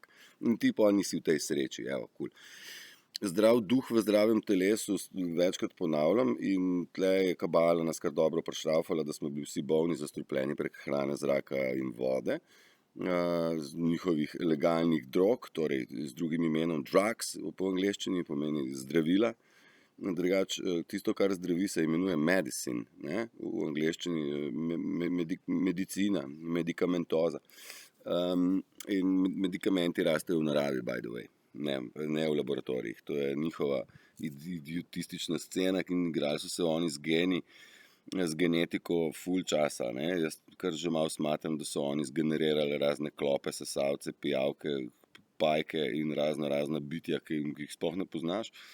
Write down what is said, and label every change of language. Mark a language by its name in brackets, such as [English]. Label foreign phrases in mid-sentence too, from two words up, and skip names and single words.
[Slovenian] In ti pa nisi v tej sreči, evo, kul. Zdrav duh v zdravem telesu, večkrat ponavljam, in tle je kabala nas kar dobro prišraufala, da smo bili vsi bolni, zastrupljeni prek hrane, zraka in vode, z njihovih legalnih drog, torej z drugim imenom drugs po angleščini, pomeni zdravila. Drugače, tisto, kar zdravi, se imenuje medicine, ne? V angleščini medicina, medikamentoza. In medikamenti rastejo v naravi, [English] by the way, [Slovenian] ne v laboratorijih. To je njihova idiotistična scena, in igrali so se oni z genetiko ful časa, ne. Jaz kar že malo smatram, da so oni zgenerirali razne klope, sesalce, pijavke, pajke in razna bitja, ki jih sploh ne poznaš.